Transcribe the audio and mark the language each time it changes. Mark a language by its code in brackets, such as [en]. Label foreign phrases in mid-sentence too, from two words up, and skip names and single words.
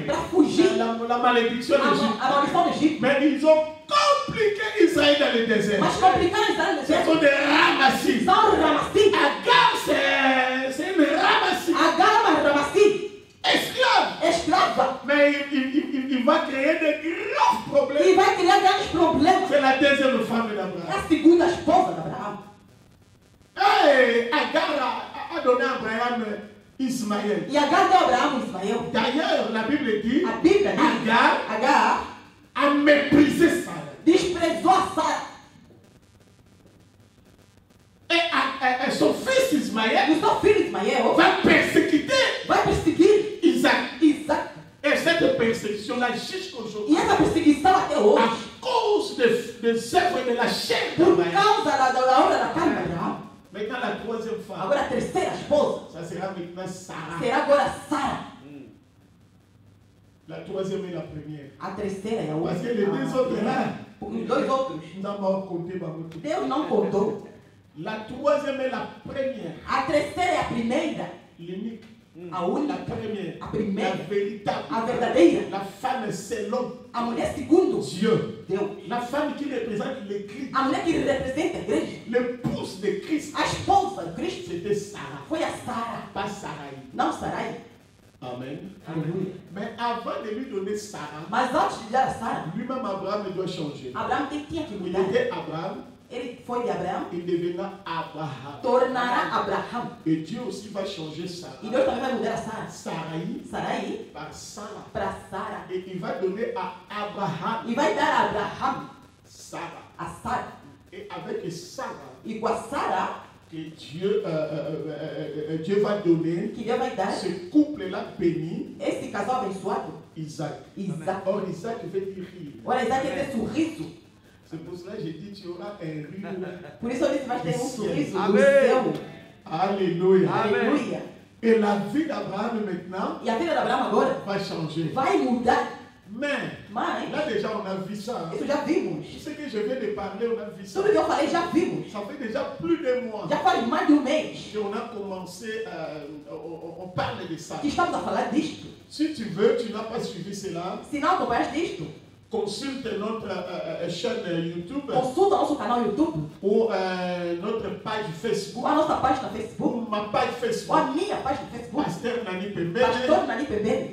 [pt] para fugir [fr] la malédiction a d'Égypte. [pt] maldição do Egito. [fr] Mais ils ont compliqué Israël dans le désert. [pt] Mas complicaram Israel no [fr] Ce [pt] deserto. [fr] sont des ramassis. [pt] São ramassis. [fr] Agar, c'est une ramassis. [pt] Agar é uma ramassis. [fr] Esclave. [pt] Escrava. [fr] Mais il va créer de graves [pt] E [fr] problèmes. [pt] vai criar grandes problemas. [fr] C'est la deuxième femme [pt] É [fr] d'Abraham. [pt] a segunda esposa de Abraão. [fr] Hey, Agar a donné à Abraham Ismaël. [pt] E Agar deu a Abraão Ismael. [fr] D'ailleurs, la Bible dit [pt] A Bíblia diz Agar [fr] a méprisé Sarah. [pt] desprezou a Sara. [fr] Et son fils Ismaël [pt] E o seu filho Ismael [fr] va persécuter [pt] vai perseguir Isaac. Isaac. [fr] Et cette persécution-là, jusqu'aujourd'hui, [pt] E essa perseguição até [fr] à [pt] hoje, [fr] cause des œuvres de la chair [pt] por [fr] d'Abraham. [pt] causa da obra da carne de Abraão. [fr] Maintenant, la troisième femme, [pt] Agora a terceira esposa [fr] ça sera maintenant Sarah. [pt] será agora Sara. [fr] La troisième et la première. [pt] A terceira é a [fr] Parce que [pt] última. [fr] les deux autres là, [pt] Os dois outros, [fr] nous n'avons pas compté par nous. [pt] Deus não contou. [fr] La troisième et la première. [pt] A terceira é a primeira. [fr] L'unique. [pt] A [fr] La [pt] única. [fr] première. [pt] A primeira. [fr] La véritable. [pt] A verdadeira. [fr] La femme, c'est l'homme. [pt] A mulher segundo [fr] Dieu. [pt] Deus. [fr] La femme qui représente l'Église. [pt] A mulher que representa a igreja. [fr] L'épouse de Christ. [pt] A esposa de Cristo [fr] C'était Sarah. [pt] foi a Sara. [fr] Pas Sarai. [pt] Não Sarai. [fr] Amen. [pt] Aleluia. [fr] Mais avant de lui donner Sarah, [pt] Mas antes de dar a Sara, [fr] lui-même Abraham doit changer. [pt] Abraão tinha que [fr] Il [pt] mudar. [fr] était Abraham, [pt] Ele foi de Abraão, [fr] il deviendra Abraham. [pt] tornará Abraão. [fr] Et Dieu aussi va changer Sarah. [pt] E Deus também vai mudar a Sara. [fr] Sarai [pt] Sarai [fr] par Sarah. [pt] para Sara. [fr] Et il va donner à Abraham [pt] E vai dar a Abraão [fr] Sarah. [pt] a Sara. [fr] Et avec Sarah, [pt] E com a Sara, [fr] que Dieu, Dieu va donner, [pt] que Deus vai dar [fr] ce couple-là béni, [pt] esse casal abençoado, [fr] Isaac. [pt] Isaac. [fr] Or, Isaac veut dire rire. [pt] Olha, Isaac tem esse sorriso. [fr] C'est pour cela que j'ai dit tu auras un rire. [pt] Por isso eu disse, vai ter sorriso do Amém. céu. [fr] Alléluia. [pt] Amém. Aleluia. [fr] Et la vie d'Abraham maintenant [pt] E a vida de Abraão agora [fr] va changer. [pt] vai mudar. [fr] Mais, [pt] Mas, [fr] là déjà on a vu ça. [pt] isso já vimos. [fr] Tout ce que je viens de parler, on a vu ça. [pt] Tudo que eu falei já vimos. [fr] Ça fait déjà plus de mois [pt] Já faz mais de mês [fr] qu'on a commencé, on parle de ça. [pt] que estamos a falar disto. [fr] Si tu veux, tu n'as pas suivi cela, [pt] Se não acompanhaste disto, [fr] consulte notre chaîne YouTube [pt] consulta nosso canal YouTube, [fr] ou notre page [pt] ou Facebook, a nossa página ou Facebook, [fr] ma page [pt] ou a Facebook, minha página Facebook, [fr] Pasteur Nani Pembele, [pt] Pastor Nani Pembele,